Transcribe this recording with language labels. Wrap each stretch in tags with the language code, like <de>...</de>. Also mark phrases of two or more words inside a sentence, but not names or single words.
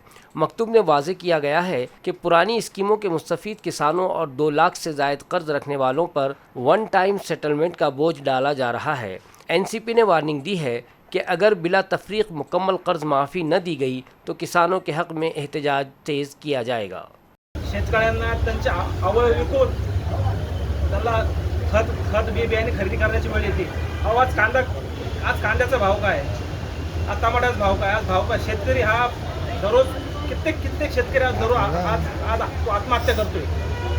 <ur>مکتوب میں واضح کیا گیا ہے کہ پرانی اسکیموں کے مستفید کسانوں اور 2 لاکھ سے زائد قرض رکھنے والوں پر</ur> <en>one time settlement</en> <ur>کا بوجھ ڈالا جا رہا ہے۔ این سی پی نے وارننگ دی ہے کہ اگر بلا تفریق مکمل قرض معافی نہ دی گئی تو کسانوں کے حق میں احتجاج تیز کیا جائے گا۔</ur> <mr>शेतकऱ्यांना त्यांचे अवयव विकून त्याला खत बियाणे खरेदी करण्याची वेळ येते। आज कांद्याचा भाव काय, आज टमाट्याचा भाव काय, आज भाव काय। शेतकरी हा दररोज कित्येक शेतकरी आज आत्महत्या करतोय।</mr>